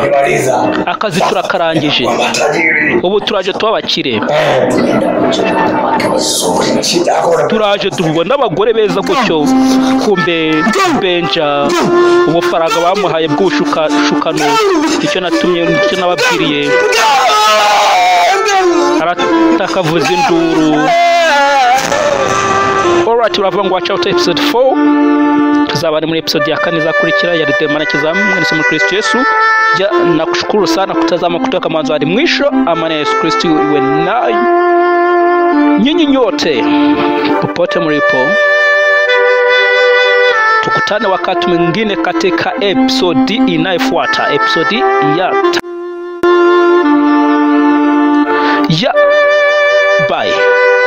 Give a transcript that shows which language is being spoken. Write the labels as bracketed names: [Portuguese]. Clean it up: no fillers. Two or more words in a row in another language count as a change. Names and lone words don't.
[Rundi] Akazi turakarangije, ubu turaje tubabakire, turaje tubona abagore beza gutyo. Kumbe Benja ubufaranga bamuhaye bw'ubushukano icyo natumye nicyo nababwiriye, aratakavuza induru. Alright, uravuga ngo [English] watch out episode 4. [Rundi] Tuzabane muri episode ya 4 izakurikira ya Ridemana Kizamu mwese muri Kristo Yesu. [Swahili] Nakushukuru sana kutazama kutoka mwanzo hadi mwisho. Amani ya Yesu Kristo iwe nayo nyinyi nyote popote mlipo. Tukutane wakati mwingine katika episode inayofuata, episode ya bye.